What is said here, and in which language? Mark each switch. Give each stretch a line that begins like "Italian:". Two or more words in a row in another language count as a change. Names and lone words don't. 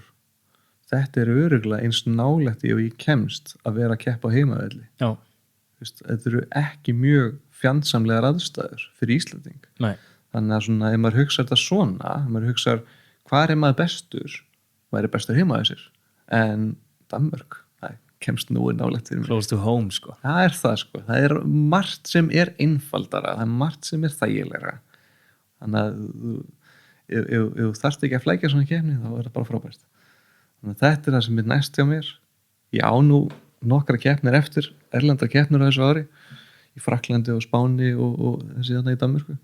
Icelandic: Þetta er örugglega eins nálægt og ég kemst að vera að keppa á heimavelli. Já. Þetta eru ekki mjög fjandsamlegar aðstæður fyrir Íslanding. Nei. Þannig að svona, ef maður hugsar þetta svona, ef maður hugsar hvað er maður bestur, maður er bestur heima að sér, en Danmörk, það kemst nú nálægt fyrir mig.
English: Close to home,
Icelandic: sko. Það er það, sko. Það er margt sem er einfaldara, það er margt sem er þægilegra. Þannig að ef þú þarft ekki að flækja svona keppni, þá er það bara frábært. Þannig að þetta er það sem er næst hjá mér. Ég á nú nokkra keppnir eftir, erlendar keppnir á þessu ári, í Frakklandi og Spáni og þessi þarna í Danmörku.